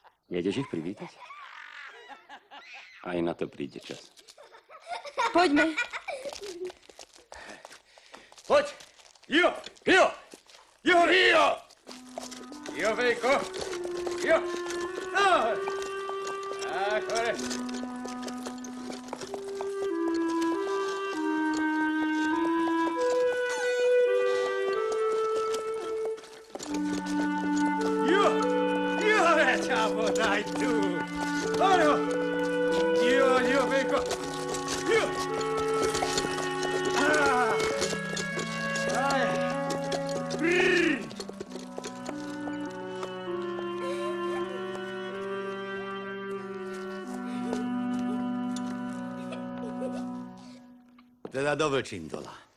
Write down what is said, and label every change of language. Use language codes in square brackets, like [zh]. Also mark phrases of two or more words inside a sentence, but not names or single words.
[sk] Nejdeš ich privítať? Aj na to príde čas. Poďme. Poď! Jo! Jo! Jo! Jo! Jo, Vejko! Jo! No! Tak, hore! Jo! Jo, ja ťa podaj tu! Hore! Jo, jo, Vejko! Jo! Aj! Brrr! Teda do Vlčindola.